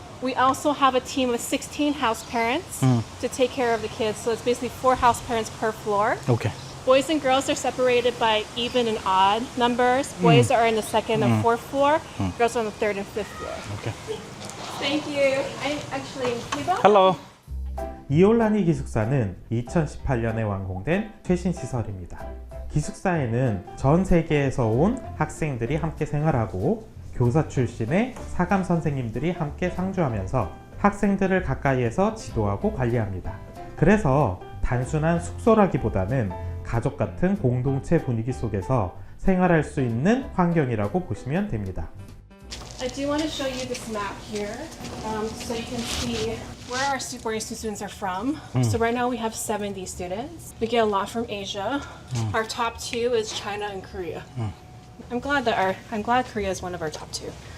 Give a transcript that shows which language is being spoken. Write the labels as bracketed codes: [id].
[en] We also have a team of 16 house parents to take care of the kids. So it's basically 4 house parents per floor. Okay. Boys and girls are separated by even and odd numbers. Boys are in the 2nd and 4th floor. Girls are on the 3rd and 5th floor. Okay. Thank you. Hello. [ko] 이올라니 기숙사는 2018년에 완공된 최신 시설입니다. 기숙사에는 전 세계에서 온 학생들이 함께 생활하고 교사 출신의 사감 선생님들이 함께 상주하면서 학생들을 가까이에서 지도하고 관리합니다. 그래서 단순한 숙소라기보다는 가족 같은 공동체 분위기 속에서 생활할 수 있는 환경이라고 보시면 됩니다. [en] I do want to show you this map here so you can see where our boarding students are from. So right now we have 70 students. We get a lot from Asia. Our top 2 is China and Korea. I'm glad Korea is one of our top 2.